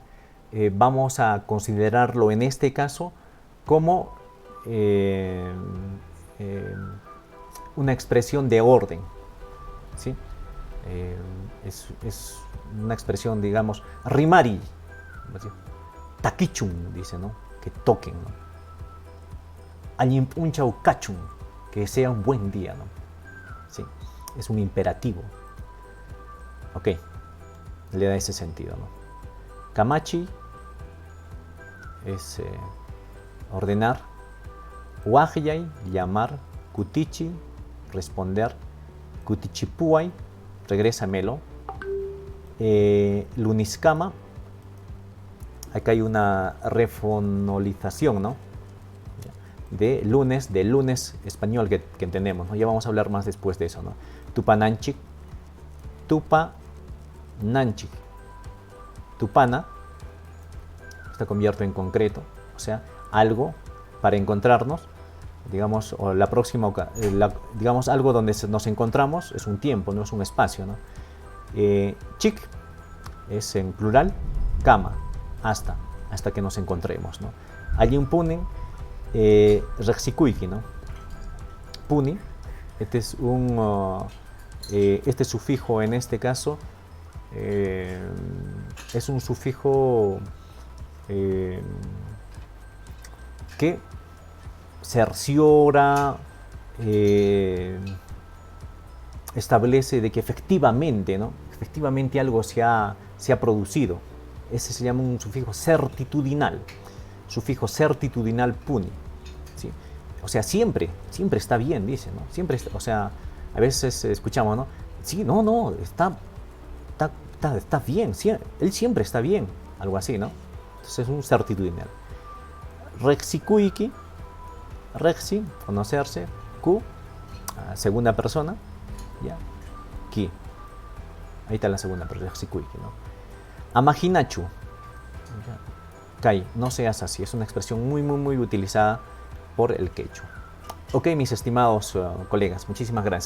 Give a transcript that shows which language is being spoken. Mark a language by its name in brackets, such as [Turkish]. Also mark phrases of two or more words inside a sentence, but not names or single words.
[Spanish] Vamos a considerarlo en este caso como una expresión de orden, ¿sí? Es una expresión, digamos, [Quechua] rimari, takichun, [Spanish] dice, ¿no? Que toquen, ¿no? [Quechua] Añimpunchau kachun, [Spanish] que sea un buen día, ¿no? Sí, es un imperativo. Ok, le da ese sentido, ¿no? Kamachi es ordenar. Wahyay, llamar. Kutichi, responder. Kutichipuay, regrésamelo. Luniskama, acá hay una refonolización, ¿no? Del lunes español que entendemos, ¿no? Ya vamos a hablar más después de eso, ¿no? [Quechua] Tupananchik, tupananchik. Tupana, [Spanish] está convierto en concreto, o sea, algo para encontrarnos, digamos, o la próxima, digamos, algo donde nos encontramos es un tiempo, no es un espacio, ¿no? Chik es en plural, kama, hasta que nos encontremos, ¿no? [Quechua] Allí punin, rexikuiki, ¿no? [Spanish] Puni, este es este sufijo en este caso, es un sufijo que cerciora, establece de que efectivamente, ¿no? Efectivamente algo se ha producido. Ese se llama un sufijo certitudinal. Sufijo certitudinal puni. ¿Sí? O sea, siempre está bien, dice, ¿no? Siempre, o sea, a veces escuchamos, ¿no? Sí, no, está bien, él siempre está bien, algo así, ¿no? Entonces es un certitudinal. Rexikuiki, rexi, conocerse, ku, segunda persona, ya, ki. Ahí está la segunda persona, rexikuiki, ¿no? [Quechua] Amajinachu, kai, [Spanish] no seas así, es una expresión muy utilizada por el quechua. Ok, mis estimados colegas, muchísimas gracias.